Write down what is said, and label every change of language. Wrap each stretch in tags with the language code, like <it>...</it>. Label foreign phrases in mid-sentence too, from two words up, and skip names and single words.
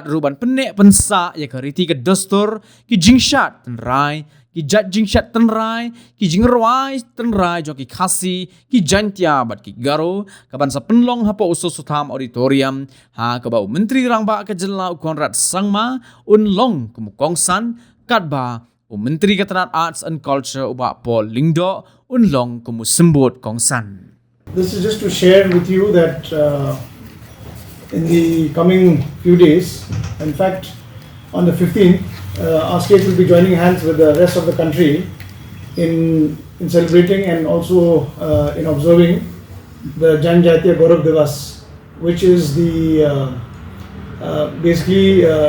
<kha>ruban Pynneh pensa ya ka riti ka dostur ki jingshat tenrai ki jat jingshat tenrai ki jingrwai tenrai jo ki khasi ki jantia bat ki garo kaban sa Pynlong hapo usus sutham auditorium ha ka ba menteri rangba ka jella ukonrat sangma unlong kumukongsan katba menteri ka Tnad Arts and Culture uba Paul Lingdo unlong kumusembut kongsan.</kha> <en>This is just to share with you that in the coming few days, in fact on the 15th, our state will be joining hands with the rest of the country in celebrating and also in observing the Janjatiya Gaurav Diwas, which is the basically</en>